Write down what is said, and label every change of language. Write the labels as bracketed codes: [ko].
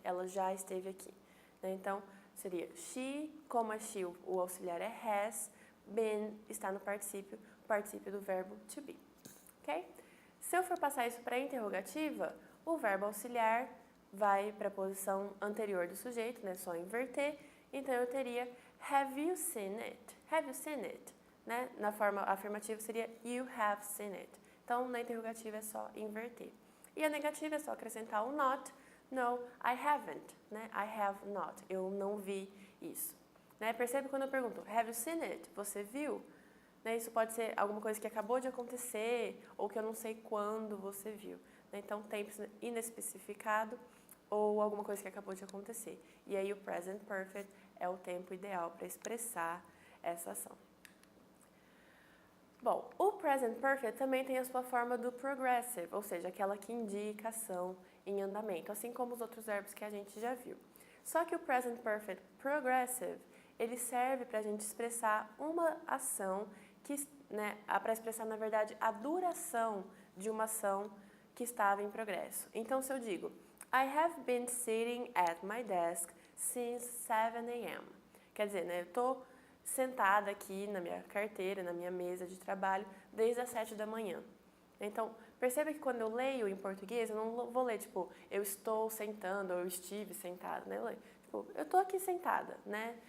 [pt] Ela já esteve aqui. Né? Então, seria she, como a she, o auxiliar é has, been está no particípio, o particípio do verbo to be. Ok? Se eu for passar isso para a interrogativa, o verbo auxiliar vai para a posição anterior do sujeito, né? Só inverter. Então, eu teria [en] have you seen it? Have you seen it? Né? [pt] Na forma afirmativa seria [en] you have seen it. [pt] Então, na interrogativa é só inverter. E a negativa é só acrescentar o not. [en] No, I haven't. Né? I have not. [pt] Eu não vi isso. [en] Né? [pt] Percebe quando eu pergunto, [en] have you seen it? [pt] Você viu? Né? Isso pode ser alguma coisa que acabou de acontecer ou que eu não sei quando você viu. Né? Então, tempo inespecificado ou alguma coisa que acabou de acontecer. E aí, o present perfect é o tempo ideal para expressar essa ação. Bom, o present perfect também tem a sua forma do progressive, ou seja, aquela que indica ação em andamento, assim como os outros verbos que a gente já viu. Só que o present perfect progressive, ele serve para a gente expressar uma ação, né, para expressar, na verdade, a duração de uma ação que estava em progresso. Então, se eu digo, [en] I have been sitting at my desk since 7 a.m. [pt] Quer dizer, né, eu estou sentada aqui na minha carteira, na minha mesa de trabalho, desde as 7 da manhã. Então, perceba que quando eu leio em português, eu não vou ler, tipo, eu estou sentando, ou eu estive sentada, né? Eu leio, tipo, eu estou aqui sentada, né?